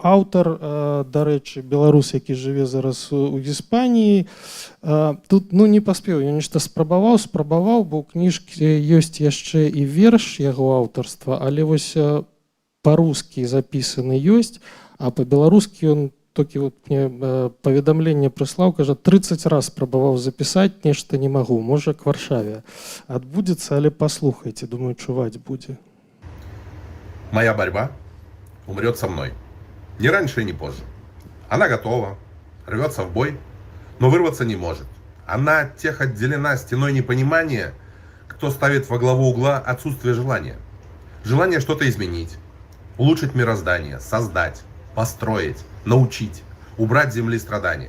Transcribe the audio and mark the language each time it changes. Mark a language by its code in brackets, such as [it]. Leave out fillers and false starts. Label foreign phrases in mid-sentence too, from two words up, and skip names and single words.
[be] Аўтар, дарэчы, беларус, які жыве зараз у Іспаніі, тут не паспеў, я нешта спрабаваў, бо ў кніжкі ёсць яшчэ і верш яго аўтарства, але вось па-рускі запісаны ёсць, а па-беларускі ён толькі вот мне паведамленне прыслаў, кажа, 30 раз спрабаваў запісаць, нешта не магу, можа к Варшаве адбудзецца, але паслухайце, думаю, чуваць будзе. [ru] Моя борьба умрет со мной. Не раньше и не позже. Она готова, рвется в бой, но вырваться не может. Она от тех отделена стеной непонимания, кто ставит во главу угла отсутствие желания. Желание что-то изменить, улучшить мироздание, создать, построить, научить, убрать с земли страдания.